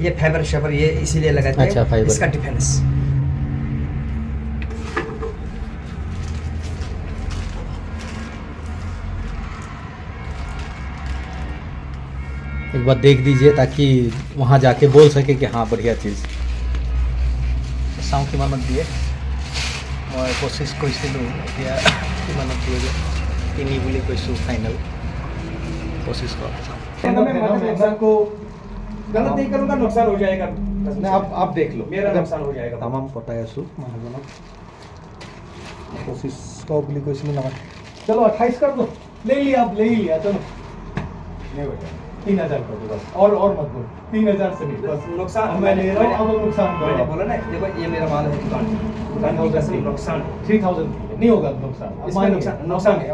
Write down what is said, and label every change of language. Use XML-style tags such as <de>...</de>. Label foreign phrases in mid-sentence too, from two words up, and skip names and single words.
<hi>ये फाइबर शबर ये इसीलिए लगाते अच्छा, हैं, फाइबर। इसका डिफेंस। एक बार देख दीजिए ताकि वहाँ जाके बोल सके कि हाँ बढ़िया चीज़।</hi> <as>চাওঁ কিমানত দিয়ে। মই 25 কৈছিলোঁ, এতিয়া কিমানত দিয়ে তিনি বুলি কৈছোঁ ফাইনেল 2500।</as> <hi>को गलत नहीं करूँगा नुकसान हो जाएगा। नहीं, आप देख लो, मेरा नुकसान हो जाएगा।</hi> <as>তামাম পটাই আছোঁ মানুহজনক। 2500 বুলি কৈছিলোঁ নহয়।</as> <hi>चलो 28 कर दो। ले लिया, आप ले ही लिया। चलो नहीं बेटा 3000 कर दो बस, और मत बोलो। 3000 से नहीं, बस नुकसान अब मैं ले रहा हूँ, अब नुकसान कर मैंने रहा हूँ। बोला ना, देखो ये मेरा माल है, दुकान की कसम नुकसान है। 3000 नहीं होगा नुकसान। अब इसमें मानिए, नुकसान है।</hi>